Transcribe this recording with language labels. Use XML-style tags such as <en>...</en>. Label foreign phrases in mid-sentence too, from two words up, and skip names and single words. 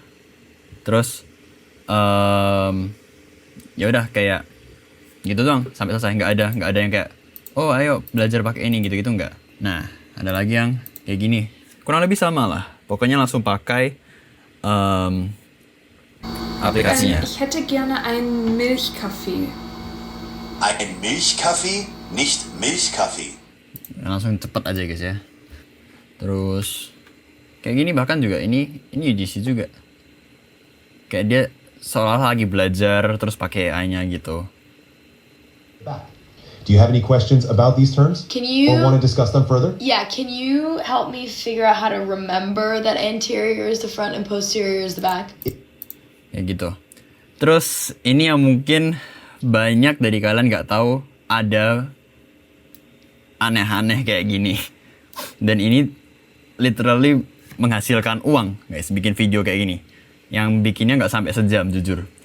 <id>Terus ya udah kayak gitu doang sampai selesai. Nggak ada yang kayak, ayo belajar pakai ini gitu nggak. Nah ada lagi yang kayak gini, kurang lebih sama lah. Pokoknya langsung pakai aplikasinya.</id> <de>Ich hätte gerne einen Milchkaffee. Ein Milchkaffee, nicht Milchkaffee.</de> <id>Langsung cepet aja guys ya. Terus kayak gini bahkan juga ini UGC juga. Kayak dia seolah lagi belajar terus pakai AI-nya gitu.</id> <en>Do you have any questions about these terms? Can you- Or want to discuss them further? Yeah, can you help me figure out how to remember that anterior is the front and posterior is the back?</en> <id>Kayak gitu. Terus ini yang mungkin banyak dari kalian nggak tahu ada aneh-aneh kayak gini. Dan ini literally menghasilkan uang guys, bikin video kayak gini. Yang bikinnya nggak sampai sejam jujur.</id>